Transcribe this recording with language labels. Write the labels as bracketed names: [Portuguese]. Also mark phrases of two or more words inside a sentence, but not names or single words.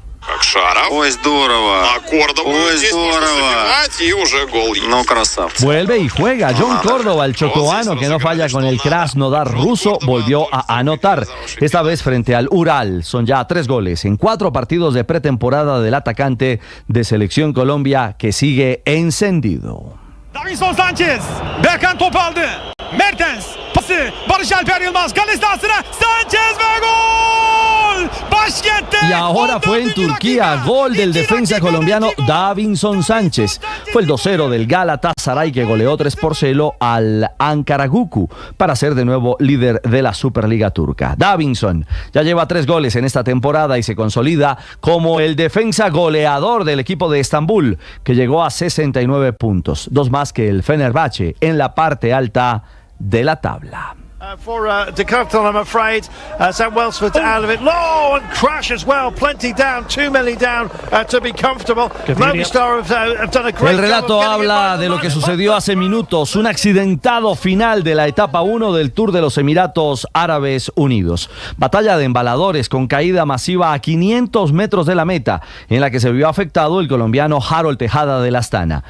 [Spanish] Vuelve y juega John Córdoba, el chocoano que no falla con el Krasnodar ruso, volvió a anotar, esta vez frente al Ural. Son ya 3 goles en 4 partidos de pretemporada del atacante de Selección Colombia que sigue encendido. [Turkish] Davinson Sanchez, Berkan top aldı. Mertens, pası, Barış Alper Yılmaz, kale sahasına, Sanchez ve gol! Başkent'te. [Spanish] Y ahora fue en Turquía, gol del defensa colombiano Davinson Sánchez. Fue el 2-0 del Galatasaray que goleó 3-0 al Ankaragucu para ser de nuevo líder de la Superliga turca. Davinson ya lleva 3 goles en esta temporada y se consolida como el defensa goleador del equipo de Estambul, que llegó a 69 puntos, 2 más que el Fenerbahce en la parte alta de la tabla. [English] For Decathlon, I'm afraid. Sam Welsford out of it. Low and crash as well. Plenty down. Too many down to be comfortable. Movistar have done a great [Spanish] El relato habla de lo que sucedió hace minutos. Un accidentado final de la etapa 1 del Tour de los Emiratos Árabes Unidos. Batalla de embaladores con caída masiva a 500 metros de la meta, en la que se vio afectado el colombiano Harold Tejada de la Astana.